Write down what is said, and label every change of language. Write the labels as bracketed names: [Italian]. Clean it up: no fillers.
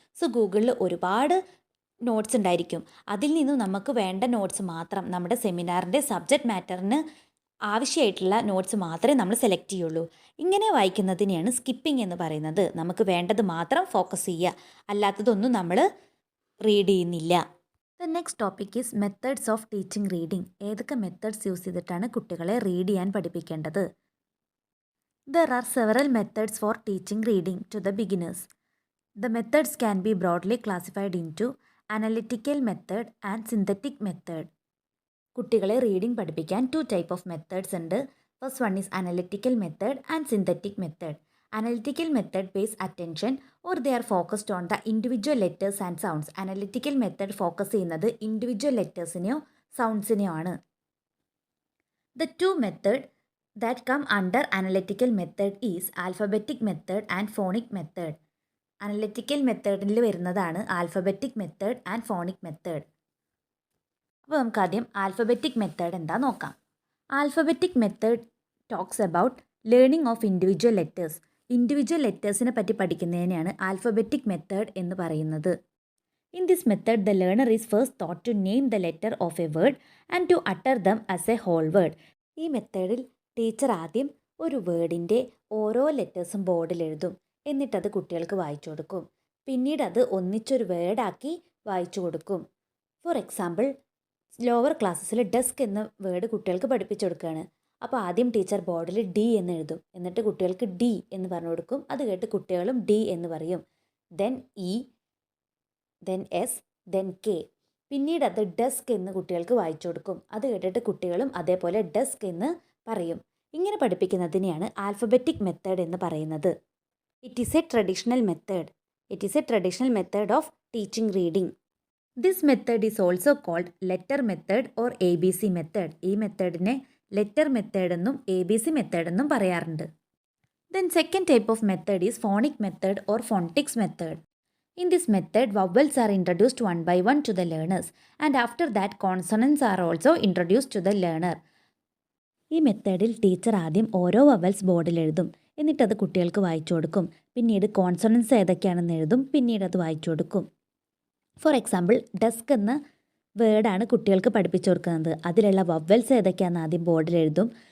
[Malayalam] So ഗൂഗിളിൽ ഒരുപാട് notes ഉണ്ടായിരിക്കും. അതിൽ നിന്നും നമുക്ക് വേണ്ട നോട്ട്സ് മാത്രം, നമ്മുടെ സെമിനാറിൻ്റെ സബ്ജക്റ്റ് മാറ്ററിന് ആവശ്യമായിട്ടുള്ള നോട്ട്സ് മാത്രമേ നമ്മൾ സെലക്ട് ചെയ്യുള്ളൂ. ഇങ്ങനെ വായിക്കുന്നതിനെയാണ് സ്കിപ്പിംഗ് എന്ന് പറയുന്നത്. നമുക്ക് വേണ്ടത് മാത്രം ഫോക്കസ് ചെയ്യുക, അല്ലാത്തതൊന്നും നമ്മൾ റീഡ് ചെയ്യുന്നില്ല. [English] The next topic is methods of teaching reading. [Malayalam] ഏതൊക്കെ മെത്തേഡ്സ് യൂസ് ചെയ്തിട്ടാണ് കുട്ടികളെ റീഡ് ചെയ്യാൻ പഠിപ്പിക്കേണ്ടത്? [English] There are several methods for teaching reading to the beginners. The methods can be broadly classified into analytical method and synthetic method. [Malayalam] കുട്ടികളെ reading പഠിപ്പിക്കാൻ 2 type of methods ഉണ്ട്. [English] First one is analytical method and synthetic method. Analytical method pays attention or they are focused on the individual letters and sounds. [Malayalam] Analytical method focus ചെയ്യുന്നത് individual ലെറ്റേഴ്സിനെയോ സൗണ്ട്സിനെയോ ആണ്. [English] The 2 method that come under analytical method is alphabetic method and phonic method. [Malayalam] Analytical മെത്തേഡിൽ വരുന്നതാണ് alphabetic method and phonic method. അപ്പോൾ നമുക്കാദ്യം alphabetic method എന്താ നോക്കാം. [English] Alphabetic method talks about learning of individual letters. [Malayalam] Individual ലെറ്റേഴ്സിനെ പറ്റി പഠിക്കുന്നതിനെയാണ് alphabetic method എന്ന് പറയുന്നത്. [English] In this method, the learner is first taught to name the letter of a word and to utter them as a whole word. [Malayalam] ഈ മെത്തേഡിൽ teacher ആദ്യം ഒരു വേർഡിൻ്റെ ഓരോ ലെറ്റേഴ്സും ബോർഡിൽ എഴുതും. എന്നിട്ടത് കുട്ടികൾക്ക് വായിച്ചു കൊടുക്കും. പിന്നീട് അത് ഒന്നിച്ചൊരു വേർഡാക്കി വായിച്ചു കൊടുക്കും. ഫോർ എക്സാമ്പിൾ, ലോവർ ക്ലാസ്സസിൽ ഡെസ്ക് എന്ന വേർഡ് കുട്ടികൾക്ക് പഠിപ്പിച്ചു കൊടുക്കുകയാണ്. അപ്പോൾ ആദ്യം ടീച്ചർ ബോർഡിൽ ഡി എന്ന് എഴുതും. എന്നിട്ട് കുട്ടികൾക്ക് ഡി എന്ന് പറഞ്ഞു കൊടുക്കും. അത് കേട്ട് കുട്ടികളും ഡി എന്ന് പറയും. Then E, then S, then K. പിന്നീട് അത് ഡെസ്ക് എന്ന് കുട്ടികൾക്ക് വായിച്ചു കൊടുക്കും. അത് കേട്ടിട്ട് കുട്ടികളും അതേപോലെ ഡെസ്ക് എന്ന് പറയും. ഇങ്ങനെ പഠിപ്പിക്കുന്നതിനെയാണ് ആൽഫബറ്റിക് മെത്തേഡ് എന്ന് പറയുന്നത്. [English] It is a traditional method. It is a traditional method of teaching reading. This method is also called letter method or A B C method. [Malayalam] ഈ മെത്തേഡിനെ ലെറ്റർ മെത്തേഡ് എന്നും എ ബി സി മെത്തേഡ് എന്നും പറയാറുണ്ട്. [English] Then second type of method is phonic method or phonetics method. In this method, vowels are introduced one by one to the learners, and after that consonants are also introduced to the learner. [Malayalam] ഈ മെത്തേഡിൽ teacher ആദ്യം ഓരോ vowels ബോർഡിൽ എഴുതും. എന്നിട്ടത് കുട്ടികൾക്ക് വായിച്ചു കൊടുക്കും. പിന്നീട് കോൺസണൻസ് ഏതൊക്കെയാണെന്ന് എഴുതും. പിന്നീട് അത് വായിച്ചു കൊടുക്കും. ഫോർ എക്സാമ്പിൾ, ഡെസ്ക് എന്ന വേർഡാണ് കുട്ടികൾക്ക് പഠിപ്പിച്ചു കൊടുക്കുന്നത്. അതിലുള്ള വവൽസ് ഏതൊക്കെയാണെന്ന് ആദ്യം ബോർഡിൽ എഴുതും.